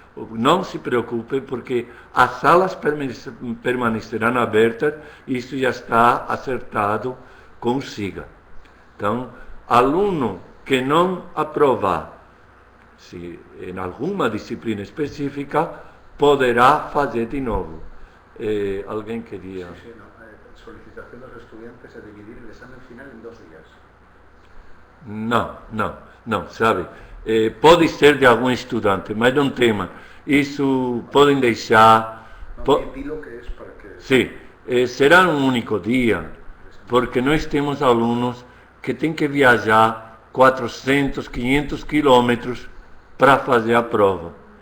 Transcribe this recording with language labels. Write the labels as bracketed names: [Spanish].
[Portuguese] Não se preocupe, porque as salas permanecerão abertas, isso já está acertado com o SIGA. Então, aluno que não aprovar, se em alguma disciplina específica, poderá fazer de novo. Alguém queria... [Spanish] Sí, no. Solicitación de los estudiantes de dividir el examen final en 2 días. [Portuguese] Não, sabe? Pode ser de algum estudante, mas não tema. Isso podem deixar... [Spanish] Dilo que es para que... [Portuguese] Sim, será um único dia, porque nós temos alunos que têm que viajar 400, 500 quilômetros para fazer a prova.